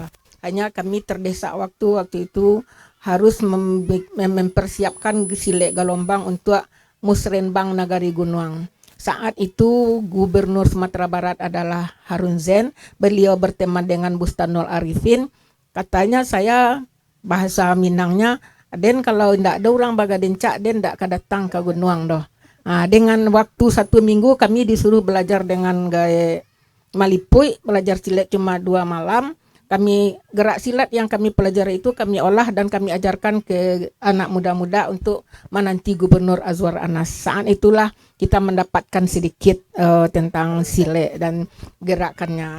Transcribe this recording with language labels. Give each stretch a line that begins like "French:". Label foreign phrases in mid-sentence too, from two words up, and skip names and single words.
Indonesian: Hanya kami terdesak waktu itu harus mempersiapkan silek galombang untuk musrenbang Nagari Gunung. Saat itu Gubernur Sumatera Barat adalah Harun Zain. Beliau berteman dengan Bustanul Arifin. Katanya saya bahasa Minangnya,
Minangkabau: Den kalau ndak ada orang bagaden cak Den ndak datang ke gunung doh.
Indonesian: Dengan waktu 1 minggu kami disuruh belajar dengan gaya Malipui, belajar silat cuma 2 malam. Kami gerak silat yang kami pelajari itu kami olah dan kami ajarkan ke anak muda-muda untuk menanti Gubernur Azwar Anas. Saat itulah kita mendapatkan sedikit tentang silat dan gerakannya.